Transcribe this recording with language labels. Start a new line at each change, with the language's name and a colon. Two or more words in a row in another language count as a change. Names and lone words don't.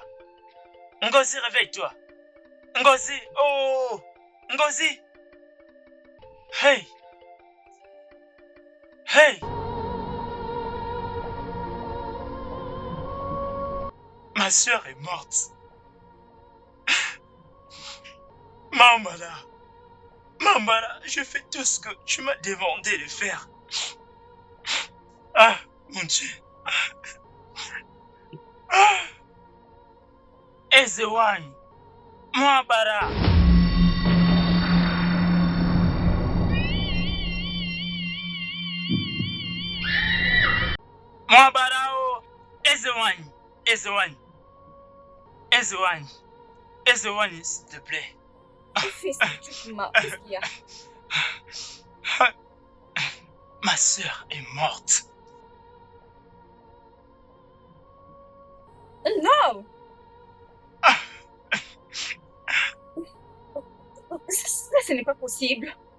French: Ngozi, réveille-toi! Ngozi! Oh! Ngozi! Hey! Hey! Ma soeur est morte. Mambala, je fais tout ce que tu m'as demandé de faire. Ah, mon Dieu. Ah. Ezewani, Mambala. Mambala, oh, Ezewani, s'il te plaît. Fils, qu'est-ce qu'il y a? Ma soeur est morte. Non! Ça, ce n'est pas possible.